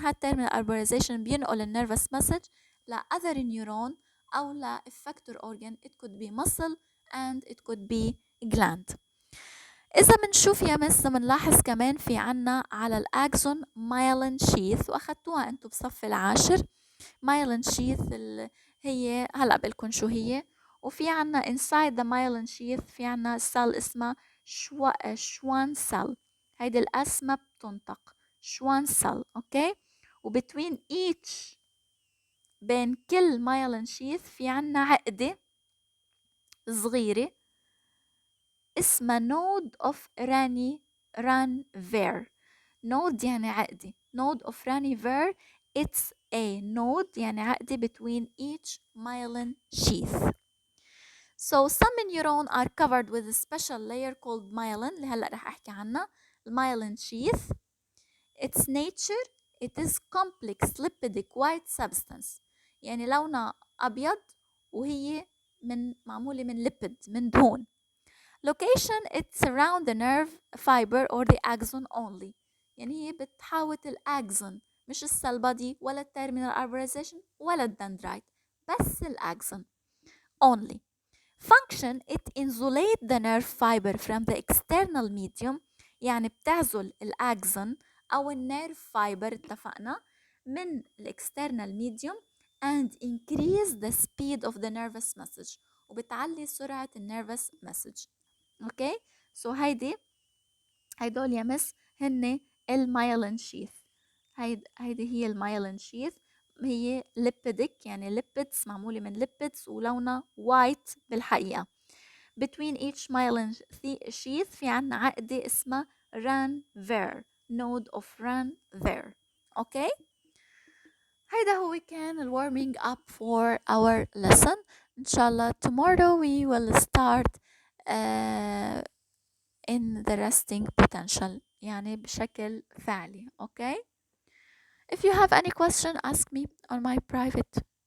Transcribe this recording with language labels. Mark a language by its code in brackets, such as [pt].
[ar] هالتيرمينال arborization بينقل النيرفس مسج ل [en] other neuron [ar] او ل [en] effector organ. it could be muscle and it could be gland. [ar] إذا منشوف يا مس منلاحظ كمان في عنا على الأكسون مايلين شيث، وأخدتوها أنتوا بصف العاشر. مايلين شيث هي هلأ بقلكن شو هي. وفي عنا [en] inside the myelin sheath [ar] في عنا سيل اسمها شوان سيل. هيدي الأس ما بتنطق، شوان سيل. أوكي وبتوين each، بين كل myelin sheath في عنا عقدة صغيرة اسمها [en] node of Ranvier. [ar] node يعني عقدة. [en] node of Ranvier it's a node [ar] يعني عقدة [en] between each myelin sheath. So some neuron are covered with a special layer called myelin [ar] اللي هلا رح احكي عنها. [en] myelin sheath its nature it is complex lipidic white substance، [ar] يعني لونها أبيض وهي معمولة من lipid، من دهون. [en] location it's around the nerve fiber or the axon only. [ar] يعني هي بتحاوط الأكسون، مش السيل بادي ولا التيرمينال arborization ولا الدندرايت، بس الأكسون only. [en] Function it insulate the nerve fiber from the external medium، [ar] يعني بتعزل الأكسون أو النيرف فايبر اتفقنا من الاكسترنال medium [en] and increase the speed of the nervous message، [ar] وبتعلي سرعة النيرفس مسج. اوكي، سو هيدول يا مس هن المايلين شيث. هيدي هي المايلين شيث، هي ليبيدك يعني ليبيدز معمولة من ليبيدز ولونها وايت بالحقيقة. [en] between each myelin sheath [ar] في عنا عقدة اسمها [en] Ranvier node of Ranvier. [ar] اوكي، هيدا هو كان ال [en] warming up for our lesson. إن شاء الله tomorrow we will start uh, in the resting potential [ar] يعني بشكل فعلي. [en] Okay, if you have any question ask me on my private